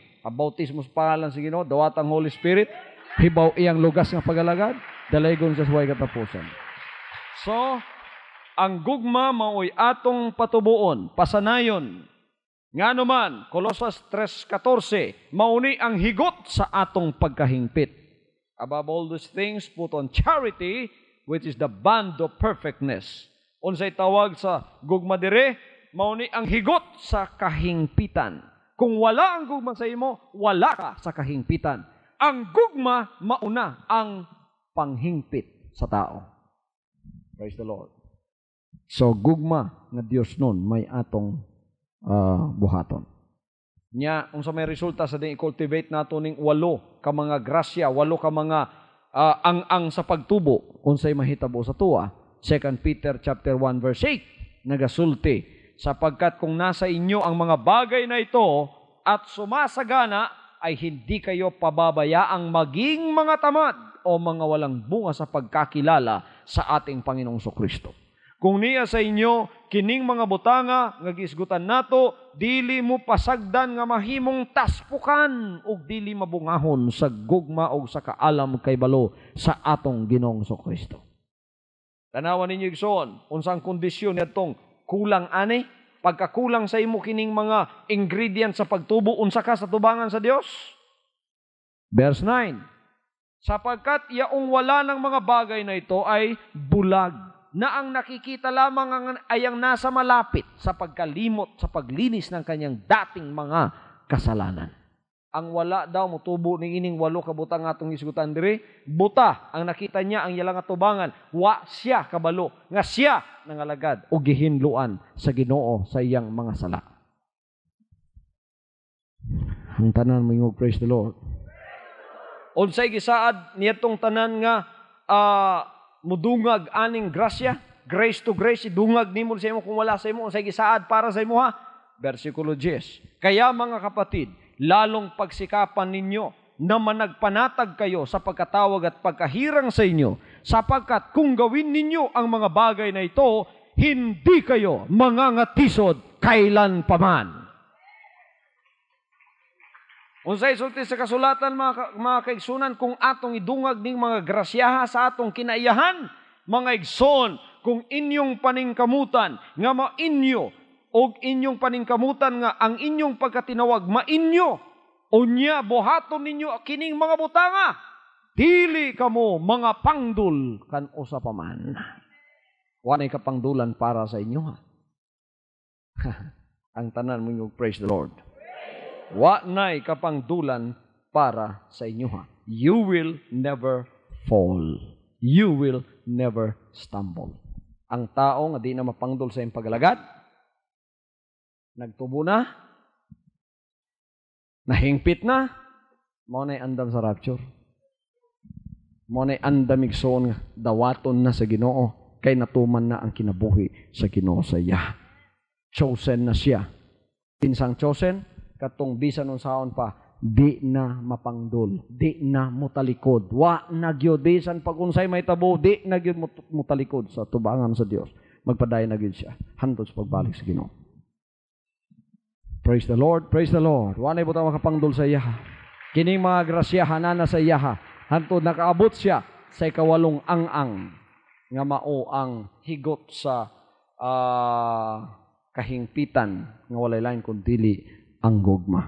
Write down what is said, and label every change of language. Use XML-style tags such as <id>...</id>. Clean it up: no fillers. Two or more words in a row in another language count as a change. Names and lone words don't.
<ceb>Bautismo sa pangalan sa Ginoo, dawat ang Holy Spirit, hibaw iyang lugas nga pagalagad, dalaygon sa suway katapusan. So, ang gugma maoy atong patubuon, pasanayon. Nga naman, Colossus 3:14, mauni ang higot sa atong pagkahingpit.</ceb> <en>Above all these things, put on charity, which is the bond of perfectness.</en> <ceb>Unsay tawag sa gugma dire, mauni ang higot sa kahingpitan. Kung wala ang gugma sa imo, wala ka sa kahingpitan. Ang gugma, mauna ang panghingpit sa tao.</ceb> <en>Praise the Lord.</en> <ceb>So, gugma nga Dios nun, may atong buhaton. Nya, unsa may resulta sa ding i-cultivate nato ning 8 ka mga grasya, 8 ka mga ang sa pagtubo, unsay mahitabo sa tuwa.</ceb> <tl>2 Peter</tl> <en>chapter 1 verse 8,</en> <tl>nagasulti, sapagkat kung nasa inyo ang mga bagay na ito at sumasagana, ay hindi kayo pababayaang maging mga tamad o mga walang bunga sa pagkakilala sa ating Panginoong Kristo.</tl> <ceb>Kung niya sa inyo, kining mga butanga, nga gisgutan nato, dili mo pasagdan nga mahimong taspukan, o dili mabungahon sa gugma o sa kaalam kay balo sa atong Ginoong Kristo. Tanawan ninyo igsoon, unsang kondisyon nitong kulang ani? Pagkakulang sa imo kining mga ingredients sa pagtubo, unsa ka sa tubangan sa Dios? Verse 9,</ceb> <tl>sapagkat yaong wala ng mga bagay na ito ay bulag, na ang nakikita lamang ay ang nasa malapit sa pagkalimot, sa paglinis ng kanyang dating mga kasalanan.</tl> <ceb>Ang wala daw, mutubo ng ining 8 ka butang atong isgutan diri, buta, ang nakita niya, ang yalang atubangan, wa siya kabalo, nga siya nangalagad o gihinluan sa Ginoo sa iyang mga sala. Ang tanan mo yung</ceb> <en>praise the Lord.</en> <ceb>Unsay gisaad niyatong tanan nga mudungag aning grasya,</ceb> <en>grace to grace,</en> <ceb>idungag nimo sa imo kung wala sa imo, unsay gisaad para sa imo ha? Versikulo 10.</ceb> <tl>Kaya mga kapatid, lalong pagsikapan ninyo na managpanatag kayo sa pagkatawag at pagkahirang sa inyo, sapagkat kung gawin ninyo ang mga bagay na ito, hindi kayo mangangatisod kailan paman.</tl> <ceb>Unsay sulti sa kasulatan mga kaigsunan, kung atong idungag ning mga grasyaha sa atong kinaiyahan, mga igsoon, kung inyong paningkamutan nga mainyo og inyong paningkamutan nga ang inyong pagkatinawag mainyo, unya buhaton ninyo kining mga butanga, dili kamo mga pangdul kan usa pa man. Wanay kapangdulan para sa inyo ha. Ang tanan mo</ceb> <en>praise the Lord.</en> <ceb>Wa nay kapangdulan para sa inyo ha.</ceb> <en>You will never fall. You will never stumble.</en> <ceb>Ang tao nga di na mapangdul sa iyong pagalagad, nagtubo na, nahingpit na, mao nay andam sa rapture. Mao nay andam igsoon nga dawaton na sa Ginoo, kay natuman na ang kinabuhi sa Ginoo sa iya. Chosen na siya. Pinsang chosen, katong bisan unsaon pa, di na mapangdol, di na mutalikod. Wa na gyud bisan pag unsay may tabo, di na gyud mutalikod sa tubangan sa Dios. Magpadayon na gyud siya hantod sa pagbalik sa Ginoo.</ceb> <en>Praise the Lord, praise the Lord.</en> <ceb>Wa na butang makapangdol sa iya. Kining mga grasyahan na sa iya hantod nakaabot siya sa ikawalong ang-ang nga mao ang higot sa kahingpitan nga walay lain kundi ang gugma.</ceb>